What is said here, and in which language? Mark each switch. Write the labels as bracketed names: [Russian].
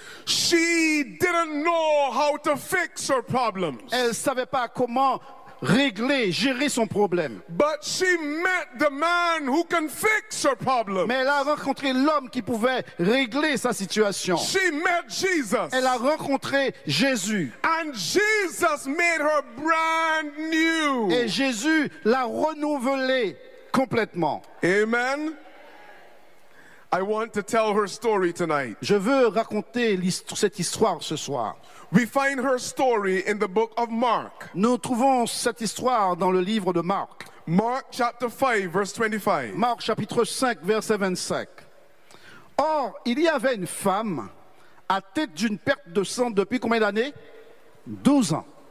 [English] She didn't know how to fix her problems. [French] Elle savait pas comment régler, gérer son problème. [English] But she met the man who can fix her problem. [French] Mais elle a rencontré l'homme qui pouvait régler sa situation. [English] She met Jesus. [French] Elle a rencontré Jésus. [English] And Jesus made her brand new. [French] Et Jésus l'a renouvelée complètement. [English] Amen. I want to tell her story tonight. [French] Je veux raconter cette histoire ce soir. [English] We find her story in the book of Mark. [French] Nous trouvons cette histoire dans le livre de Marc. [English] Mark chapter 5 verse 25. [French] Marc chapitre 5 verset 25. Or, il y avait une femme à tête d'une perte de sang depuis combien d'années? 12 ans.